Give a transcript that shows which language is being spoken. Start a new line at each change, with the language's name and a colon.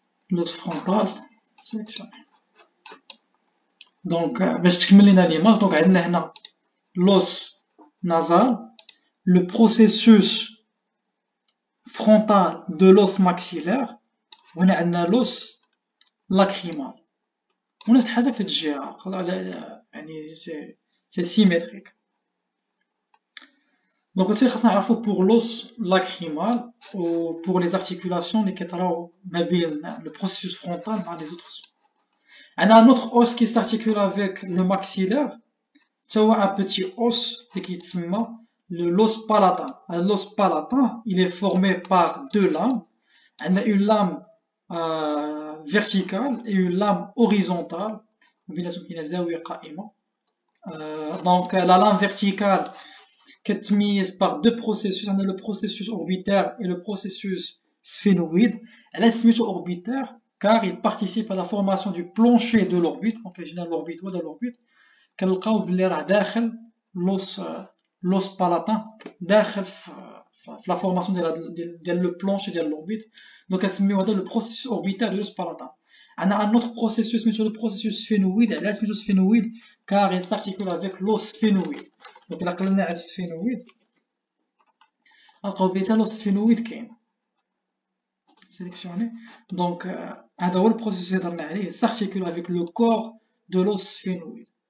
French: l'os frontal sélectionné. Donc
Arabic: باش تكمل لينا ليماج، دونك عندنا هنا
French: l'os nasal، le processus frontal de l'os maxillaire،
Arabic: وهنا عندنا
French: l'os lacrymal.
Arabic: ونفس الحاجة في الجهة، يعني سي سيميتريك. دونك هادشي خاصنا نعرفو
French: pour l'os lacrymal و pour les articulations
Arabic: اللي كيطراو ما بين
French: le processus frontal مع les autres os. عندنا un autre os qui s'articule avec le maxillaire،
Arabic: تا هو
French: un petit os
Arabic: اللي كيتسمى
French: l'os palatin. l'os palatin il est formé par deux lames. عندنا une lame verticale et une lame horizontale،
Arabic: وبيناتهم كاينه زاويه قائمه.
French: donc la lame verticale كتميز par deux processus. عندنا le processus orbitaire et le processus sphénoïde.
Arabic: علاش سميتو
French: orbitaire؟ car il participe à la formation du plancher de l'orbite. donc جينا l'orbite وهذا l'orbite
Arabic: كنلقاو بلي راه داخل
French: l'os palatin، داخل في la formation ديال le plancher ديال l'orbite. donc
Arabic: كنسميو هذا
French: le processus orbitaire de l'os palatin. عندنا un autre processus سميتو le processus sphénoïde.
Arabic: علاش سميتو
French: sphénoïde؟ car il s'articule avec l'os sphénoïde.
Arabic: donc إلا قلنا على السفينويد نلقاو بلي حتى l'os sphénoïde كاين sélectionné.
French: donc
Arabic: هذا هو البروسيس اللي هضرنا عليه،
French: s'articule avec le corps de l'os sphénoïde.